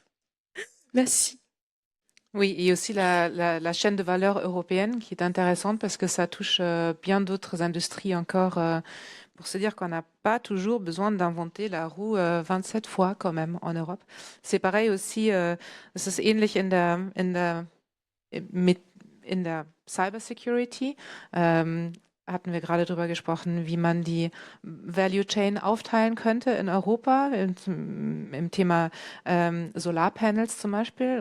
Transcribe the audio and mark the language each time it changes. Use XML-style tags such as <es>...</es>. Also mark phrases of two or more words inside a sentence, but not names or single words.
<fr>Merci. Oui, et aussi la chaîne de valeur européenne qui est intéressante parce que ça touche bien d'autres industries encore pour se dire qu'on n'a pas toujours besoin d'inventer la roue 27 fois quand même en Europe. C'est pareil aussi,</fr> <de>es ist ähnlich in der Cybersecurity. Hatten wir gerade darüber gesprochen, wie man die</de> <en>Value Chain</en> <de>aufteilen könnte in Europa im Thema Solarpanels zum Beispiel.</de>